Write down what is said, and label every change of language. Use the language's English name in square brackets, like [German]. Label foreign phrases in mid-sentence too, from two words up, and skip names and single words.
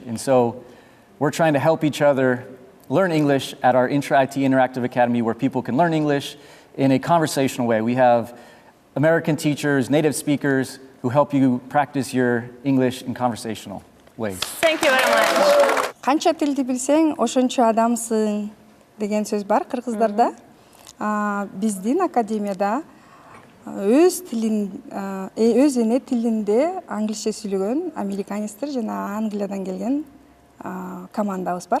[English] And so we're trying to help each other learn English at our Intra IT Interactive Academy, where people can learn English in a conversational way. We have American teachers, native speakers who help you practice your English in conversational ways. Thank you very much. [Kyrgyz] Канча тилди билсең, ошончо адамсың деген сөз бар кыргыздарда. Биздин академияда өз эне тилинде англисче сүйлөгөн американецтер жана Англиядан келген командабыз бар.